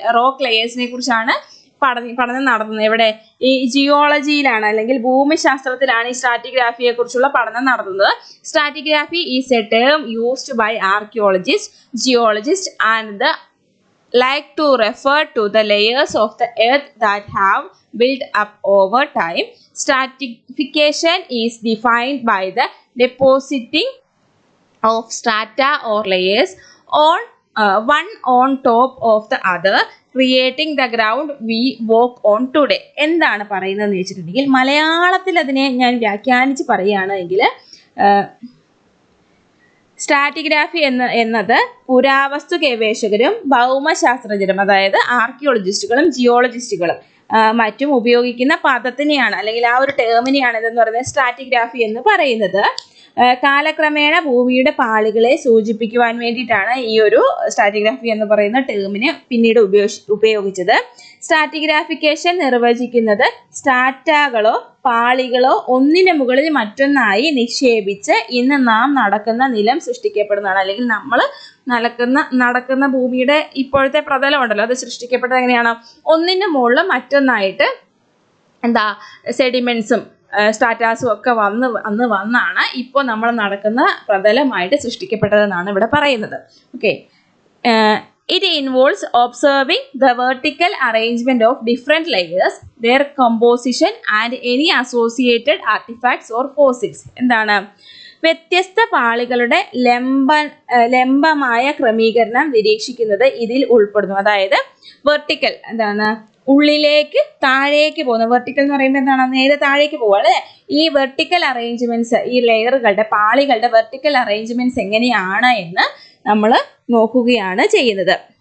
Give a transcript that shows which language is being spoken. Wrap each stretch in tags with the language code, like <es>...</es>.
<ml>Rock ലെയേഴ്സിനെ കുറിച്ചാണ് പഠനം നടത്തുന്നത്. എവിടെ? ഈ ജിയോളജിയിലാണ് അല്ലെങ്കിൽ ഭൂമിശാസ്ത്രത്തിലാണ് ഈ സ്ട്രാറ്റിഗ്രാഫിയെ കുറിച്ചുള്ള പഠനം നടത്തുന്നത്.</ml> <en>Stratigraphy is a term used by archaeologist, geologist and the like to refer to the layers of the earth that have built up over time. Stratification is defined by the depositing of strata or layers on one on top of the other, creating the ground we walk on today.</en> <ml>എന്താണ് പറയുന്നതെന്ന് വെച്ചിട്ടുണ്ടെങ്കിൽ മലയാളത്തിൽ അതിനെ ഞാൻ വ്യാഖ്യാനിച്ച് പറയുകയാണെങ്കിൽ stratigraphy എന്നത് പുരാവസ്തു ഗവേഷകരും ഭൗമശാസ്ത്രജ്ഞരും അതായത് ആർക്കിയോളജിസ്റ്റുകളും ജിയോളജിസ്റ്റുകളും മറ്റും ഉപയോഗിക്കുന്ന പദത്തിനെയാണ് അല്ലെങ്കിൽ ആ ഒരു ടേമിനെയാണ് ഇതെന്ന് പറയുന്നത് സ്ട്രാറ്റിഗ്രാഫി എന്ന് പറയുന്നത്. കാലക്രമേണ ഭൂമിയുടെ പാളികളെ സൂചിപ്പിക്കുവാൻ വേണ്ടിയിട്ടാണ് ഈ ഒരു സ്ട്രാറ്റിഗ്രാഫി എന്ന് പറയുന്ന ടേമിനെ പിന്നീട് ഉപയോഗിച്ചത്. സ്ട്രാറ്റിഗ്രാഫിക്കേഷൻ നിർവചിക്കുന്നത് സ്ട്രാറ്റകളോ പാളികളോ ഒന്നിനു മുകളിൽ മറ്റൊന്നായി നിക്ഷേപിച്ച് ഇന്ന് നാം നടക്കുന്ന നിലം സൃഷ്ടിക്കപ്പെടുന്നതാണ്. അല്ലെങ്കിൽ നമ്മൾ നടക്കുന്ന ഭൂമിയുടെ ഇപ്പോഴത്തെ പ്രതലം ഉണ്ടല്ലോ, അത് സൃഷ്ടിക്കപ്പെട്ടത് എങ്ങനെയാണ്? ഒന്നിനു മുകളിൽ മറ്റൊന്നായിട്ട് സെഡിമെന്റ്സും സ്ട്രാറ്റാസും ഒക്കെ വന്നാണ് ഇപ്പോൾ നമ്മൾ നടക്കുന്ന പ്രതലമായിട്ട് സൃഷ്ടിക്കപ്പെട്ടതെന്നാണ് ഇവിടെ പറയുന്നത്.</ml> <en>Okay, it involves observing the vertical arrangement of different layers, their composition and any associated artifacts or fossils.</en> <ml>എന്താണ്? വ്യത്യസ്ത പാളികളുടെ ലംബമായ ക്രമീകരണം നിരീക്ഷിക്കുന്നത് ഇതിൽ ഉൾപ്പെടുന്നു. അതായത് വെർട്ടിക്കൽ എന്താണ്? ഉള്ളിലേക്ക് താഴേക്ക് പോകുന്ന വെർട്ടിക്കൽ എന്ന് പറയുമ്പോൾ എന്താണ്? നേരെ താഴേക്ക് പോകുക അല്ലേ? ഈ വെർട്ടിക്കൽ അറേഞ്ച്മെന്റ്സ്, ഈ ലെയറുകളുടെ പാളികളുടെ വെർട്ടിക്കൽ അറേഞ്ച്മെന്റ്സ് എങ്ങനെയാണ് എന്ന് നമ്മൾ നോക്കുകയാണ് ചെയ്യുന്നത്.</ml>